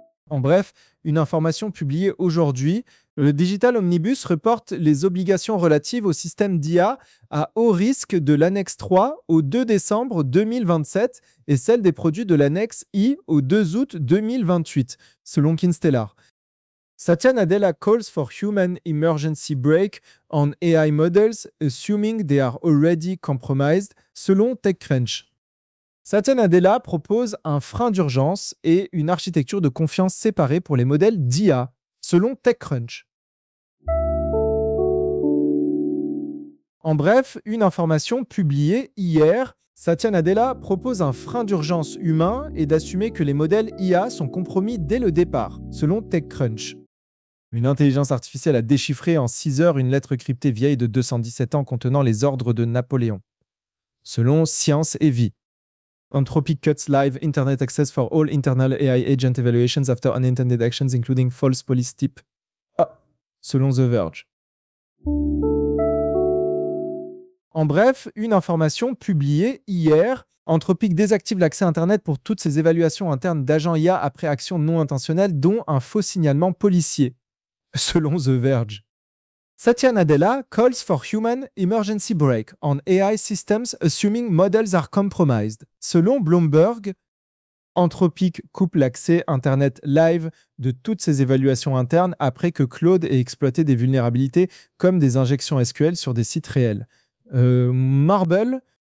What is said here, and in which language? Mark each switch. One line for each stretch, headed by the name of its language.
French: En bref, une information publiée aujourd'hui, le Digital Omnibus reporte les obligations relatives au système d'IA à haut risque de l'annexe 3 au 2 décembre 2027 et celles des produits de l'annexe I au 2 août 2028, selon Kinstellar.
English: Satya Nadella calls for human emergency brake on AI models, assuming they are already compromised, selon TechCrunch.
French: Satya Nadella propose un frein d'urgence et une architecture de confiance séparée pour les modèles d'IA, selon TechCrunch. En bref, une information publiée hier, Satya Nadella propose un frein d'urgence humain et d'assumer que les modèles IA sont compromis dès le départ, selon TechCrunch. Une intelligence artificielle a déchiffré en 6 heures une lettre cryptée vieille de 217 ans contenant les ordres de Napoléon, selon Science et Vie.
English: Anthropic cuts live Internet access for all internal AI agent evaluations after unintended actions including false police tip.
French: Ah, selon The Verge. En bref, une information publiée hier. Anthropic désactive l'accès Internet pour toutes ses évaluations internes d'agents IA après actions non intentionnelles, dont un faux signalement policier. Selon The Verge.
English: Satya Nadella calls for human emergency brake on AI systems assuming models are compromised.
French: Selon Bloomberg, Anthropic coupe l'accès Internet live de toutes ses évaluations internes après que Claude ait exploité des vulnérabilités comme des injections SQL sur des sites réels. Marble.